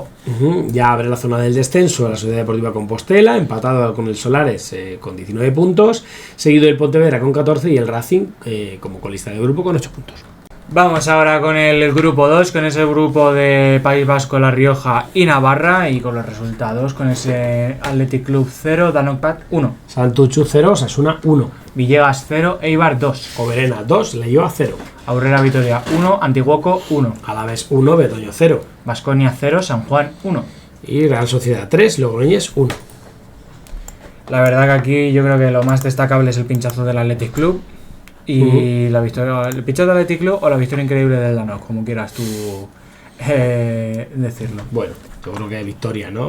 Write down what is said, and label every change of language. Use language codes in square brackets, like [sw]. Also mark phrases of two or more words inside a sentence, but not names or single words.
[es] Ya abre la zona del descenso la Sociedad Deportiva Compostela, empatado con el Solares con 19 puntos, seguido el Pontevedra con 14 y el Racing como colista de grupo con 8 puntos. Vamos ahora con el grupo 2, con ese grupo de País Vasco, La Rioja y Navarra, y con los resultados, con ese Athletic Club 0, Danokpat 1, Santuchu 0, Osasuna 1, Villegas 0, Eibar 2, Oberena 2, Leioa 0, Aurrera Vitoria 1, Antiguoco 1, Alavés 1, Betoño 0, Baskonia 0, San Juan 1 y Real Sociedad 3, Logroñés 1. La verdad que aquí yo creo que lo más destacable es el pinchazo del Athletic Club y la victoria, el pinchazo del Athletic Club o la victoria increíble del Danok, como quieras tú decirlo. Bueno, yo creo que victoria, ¿no?